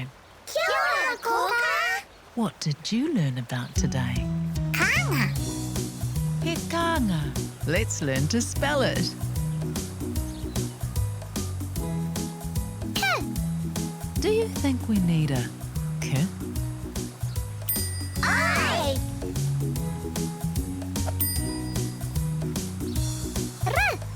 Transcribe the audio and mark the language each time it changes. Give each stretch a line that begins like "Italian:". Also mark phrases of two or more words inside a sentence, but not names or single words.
Māori: Kia ora, Kōkā.
English: What did you learn about today? Kānga.
Māori: He kānga.
English: Let's learn to spell it. K. Do you think we need a K? I. R.